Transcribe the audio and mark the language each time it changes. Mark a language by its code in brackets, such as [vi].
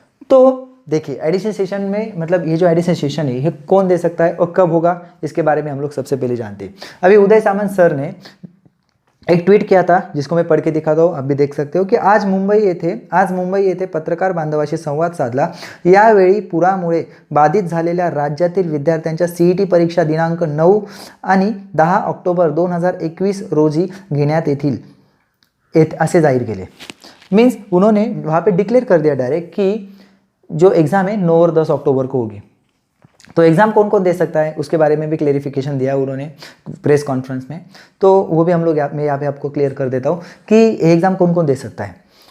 [hi] तो देखिए, additional session में मतलब ये जो एडिशनल सेशन है ये कौन दे सकता है और कब होगा, इसके बारे में हम लोग सबसे पहले जानते हैं। अभी उदय सामंत सर ने एक ट्वीट किया था जिसको मैं पढ़ के दिखाता हूँ, आप भी देख सकते हो कि [mr] आज मुंबई येथे पत्रकार बांधवाशी संवाद साधला। यावेळी पुरामुळे बाधित झालेल्या राज्यातील विद्यार्थ्यांच्या सीईटी परीक्षा दिनांक 9 आणि 10 ऑक्टोबर 2021 रोजी घेण्यात येतील ऐसे जाहिर केले। [hi] मीन्स उन्होंने वहाँ पे डिक्लेयर कर दिया डायरेक्ट कि जो एग्ज़ाम है 9 और 10 अक्टूबर को होगी। तो एग्ज़ाम कौन कौन दे सकता है उसके बारे में भी क्लेरिफिकेशन दिया उन्होंने प्रेस कॉन्फ्रेंस में। तो वो भी हम लोग मैं यहाँ पे आपको क्लियर कर देता हूँ कि एग्ज़ाम कौन कौन दे सकता है।